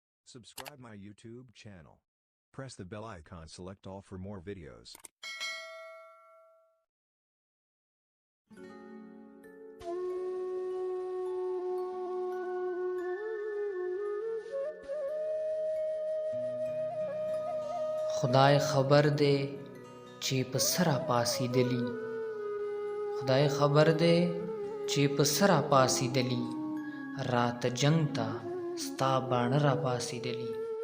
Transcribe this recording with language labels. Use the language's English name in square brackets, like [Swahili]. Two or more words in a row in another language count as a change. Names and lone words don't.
[English] Subscribe my YouTube channel. Press the bell icon, select all for more videos. [Pashto] خدای خبر دی چې په سره پاسېدلی، خدای خبر دی چې په سره پاسېدلی، راته جنگ ته ستا باڼه را پاسېدلی.